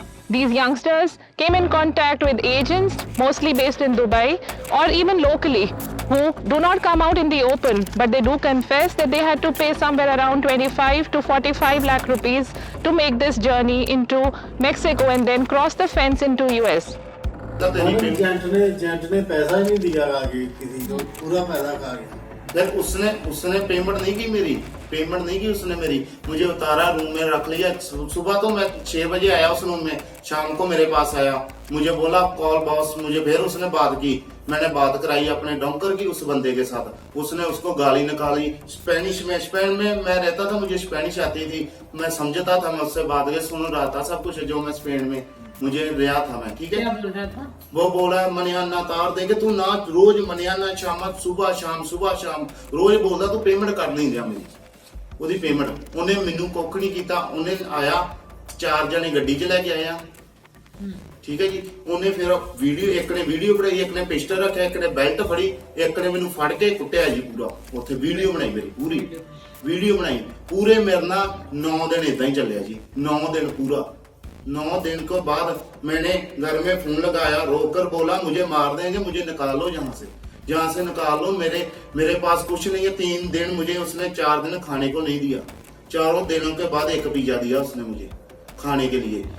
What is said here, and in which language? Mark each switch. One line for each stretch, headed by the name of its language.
English: These youngsters came in contact with agents, mostly based in Dubai or even locally, who do not come out in the open, but they do confess that they had to pay somewhere around 25 to 45 lakh rupees to make this journey into Mexico and then cross the fence into US.
Hindi: Agent ने पैसा ही नहीं दिया आगे किसी को, पूरा पैसा खा गया। फिर उसने पेमेंट नहीं की, उसने मेरी मुझे उतारा, रूम में रख लिया। सुबह तो मैं 6 बजे आया उस रूम में, शाम को मेरे पास आया, मुझे बोला कॉल बॉस, मुझे फिर उसने बात की, मैंने बात कराई अपने डॉन्कर की उस बंदे के साथ। उसने उसको गाली निकाली स्पेनिश में, स्पेन में मैं रहता था, मुझे स्पेनिश आती थी, मैं समझता था, मैं उससे बात सुन रहा था सब कुछ जो मैं स्पेन में मुझे रहा था मैं, ठीक है। क्या बोल रहा था? वो बोला मनियाना तार दे के तू ना रोज मनियाना शाम सुबह शाम रोज बोलदा तू पेमेंट कर नहीं दिया मेरी ਉਹਦੀ पेमेंट।
Punjabi: ਉਹਨੇ ਮੈਨੂੰ ਕੁੱਖ ਨਹੀਂ ਕੀਤਾ, ਉਹਨੇ ਆਇਆ 4 ਜਣੇ ਗੱਡੀ 'ਚ ਲੈ ਕੇ ਆਇਆ, ਠੀਕ ਹੈ ਜੀ। ਉਹਨੇ ਫਿਰ ਵੀਡੀਓ, ਇੱਕ ਨੇ ਵੀਡੀਓ ਬਣਾਈ, ਇੱਕ ਨੇ ਪਿਸਟਲ ਰੱਖਿਆ, ਇੱਕ ਨੇ ਬੈਲਟ ਫੜੀ, ਇੱਕ ਨੇ ਮੈਨੂੰ ਫੜ ਕੇ ਕੁੱਟਿਆ ਜੀ ਪੂਰਾ। ਉੱਥੇ ਵੀਡੀਓ ਬਣਾਈ ਮੇਰੀ, ਪੂਰੀ ਵੀਡੀਓ ਬਣਾਈ। ਪੂਰੇ ਮੇਰੇ ਨਾਲ 9 ਦਿਨ ਇਦਾਂ ਹੀ ਚੱਲਿਆ
Hindi: जी, 9 दिन पूरा। 9 दिन के बाद मैंने घर में फोन लगाया, रोककर बोला मुझे मार देंगे, मुझे निकालो जहाँ से निकाल लो, मेरे पास कुछ नहीं है। 3 दिन मुझे उसने 4 दिन खाने को नहीं दिया। 4 दिनों के बाद एक पिज्जा दिया उसने मुझे खाने के लिए।